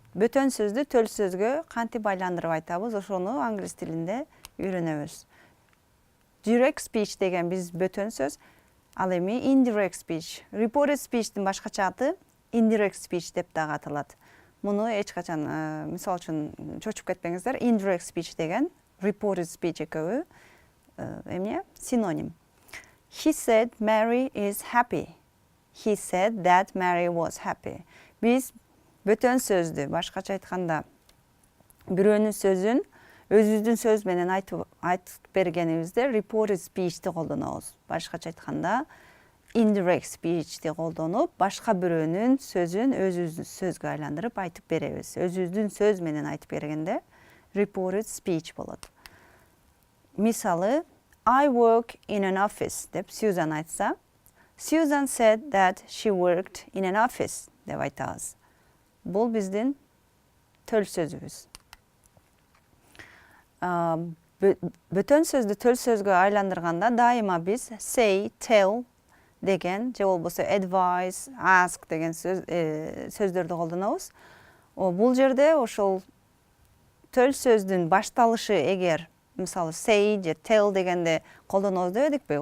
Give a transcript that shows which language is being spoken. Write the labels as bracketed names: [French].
[Kyrgyz] Бөтөн сөздү төл сөзгө кантип айландырып айтабыз, ошону англис тилинде үйрөнөбүз. Direct speech деген биз бөтөн сөз, ал эми indirect speech. Reported speech'тин башкача аты indirect speech деп дагы аталат. Муну эч качан мисал үчүн чочуп кетпеңиздер. Indirect speech деген reported speech экөөбү эмне? Синоним. [English] He said Mary is happy. He said that Mary was happy. [Kyrgyz] Biz bötön sözdü. Başkaça ayтканда бирөөнүн сөзүн өзүбүздүн сөз менен айтып бергенибизде reported speech'ти колдонобуз. Башкача айтканда indirect speech'ти колдонуп, башка бирөөнүн сөзүн өзүбүздүн сөзгө айландырып айтып беребиз. Өзүбүздүн сөз менен айтып бергенде reported speech болот. Мисалы, [English] I work in an office [Kyrgyz] деп Susan айтса, [English] Susan said that she worked in an office [Kyrgyz] деп айтабыз. Бул биздин төл сөзүбүз. Бөтөн сөздү төл сөзгө айландырганда дайыма биз say, tell деген же болбосо advise, ask деген сөздөрдү колдонобуз. Бул жерде ошол төл сөздүн башталышы эгер мисалы say же tell дегенде колдонобуз дебедикпи?